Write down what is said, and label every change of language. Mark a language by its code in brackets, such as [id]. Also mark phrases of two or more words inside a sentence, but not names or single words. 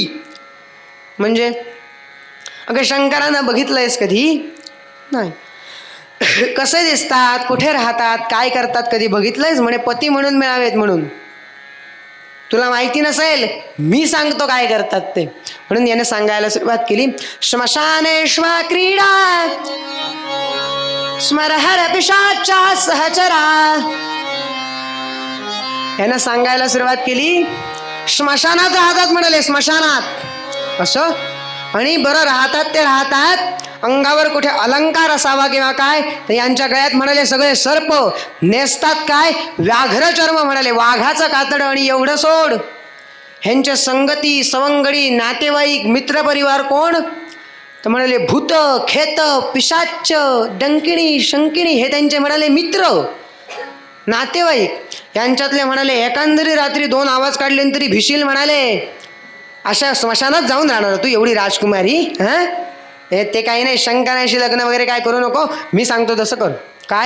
[mr] म्हणजे अगं शंकरांना बघितलंयस कधी? नाही. कसे दिसतात, कुठे राहतात, काय करतात कधी बघितलंयस? म्हणे पती म्हणून मिळावेत म्हणून. तुला माहिती नसेल, मी सांगतो काय करतात ते. म्हणून याने सांगायला सुरुवात केली. [sa] श्मशानेश्वा क्रीडा स्मरहर पिशाचा सहचरा. [mr] यानं सांगायला सुरुवात केली. स्मशानात राहतात म्हणाले, स्मशानात. असं? आणि बरं राहतात ते राहतात, अंगावर कुठे अलंकार असावा किंवा काय तर यांच्या गळ्यात म्हणाले सगळे सर्प. नेसतात काय? व्याघ्र चर्म म्हणाले, वाघाचं कातड. आणि एवढं सोड, ह्यांच्या संगती सवंगडी नातेवाईक मित्रपरिवार कोण तर म्हणाले भूत खेत पिशाच डंकिणी शंकिणी हे त्यांचे म्हणाले मित्र नातेवाईक. यांच्यातले म्हणाले एकांदरी रात्री 2 आवाज काढले तरी भिशील म्हणाले. अशा स्मशानात जाऊन राहणार तू एवढी राजकुमारी? ते काही नाही, शंकरांशी लग्न वगैरे काय करू नको, मी सांगतो तसं कर. काय?